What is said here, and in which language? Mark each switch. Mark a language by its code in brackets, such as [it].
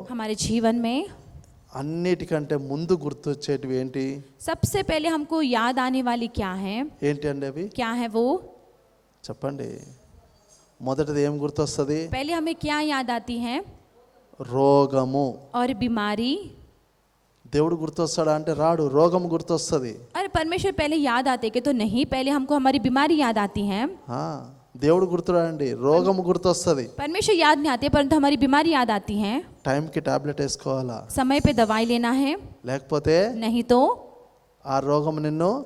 [hi] हमारे जीवन में [te] అన్నిటికంటే ముందు గుర్తొచ్చేటివి ఏంటి? [hi] सबसे पहले हमको याद आने वाली क्या है? [te] ఏంటి అండి అవి? [hi] क्या है वो? [te] చెప్పండి. మొదటిది ఏం గుర్తొస్తుంది? [hi] पहले हमें क्या याद आती है? [te] రోగము. [hi] और बीमारी। [te] దేవుడు గుర్తొస్తాడా అంటే రాడు, రోగం గుర్తొస్తుంది. [hi] अरे परमेश्वर पहले याद आते कि तो नहीं, पहले हमको हमारी बीमारी याद आती है। [te] దేవుడు గుర్తురాడండి, రోగం గుర్తొస్తుంది. [hi] परमेश्वर याद नहीं आते परंतु हमारी बीमारी याद आती है। [te] టైంకి టాబ్లెట్ వేసుకోవాలా, [hi] समय पे दवाई लेना है, [te] లేకపోతే [hi] नहीं तो [te] ఆ రోగం నిన్ను